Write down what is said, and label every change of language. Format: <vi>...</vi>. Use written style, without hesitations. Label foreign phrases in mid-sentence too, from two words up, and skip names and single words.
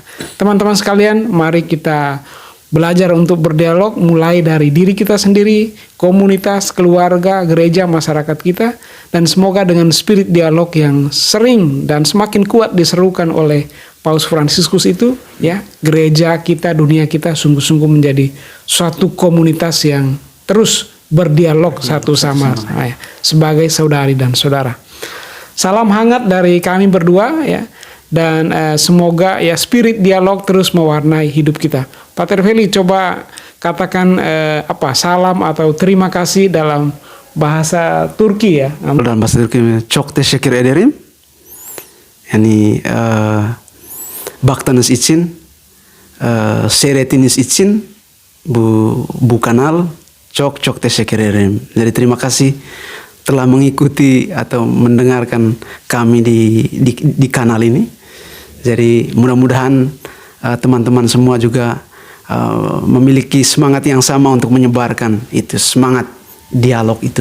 <id>Teman-teman sekalian, mari kita belajar untuk berdialog mulai dari diri kita sendiri, komunitas, keluarga, gereja, masyarakat kita, dan semoga dengan spirit dialog yang sering dan semakin kuat diserukan oleh Paus Fransiskus itu, gereja kita, dunia kita sungguh-sungguh menjadi suatu komunitas yang terus berdialog satu sama lain sebagai saudari dan saudara. Salam hangat dari kami berdua dan semoga spirit dialog terus mewarnai hidup kita. Pater Feli, coba katakan salam atau terima kasih dalam bahasa Turki ya. Dalam bahasa Turki,</id> <tr>çok teşekkür ederim. Yani baktığınız için, seyrettiğiniz için bu kanal çok teşekkür ederim.</tr> <id>Jadi terima kasih telah mengikuti atau mendengarkan kami di kanal ini. Jadi mudah-mudahan teman-teman semua juga memiliki semangat yang sama untuk menyebarkan itu, semangat dialog itu.</id>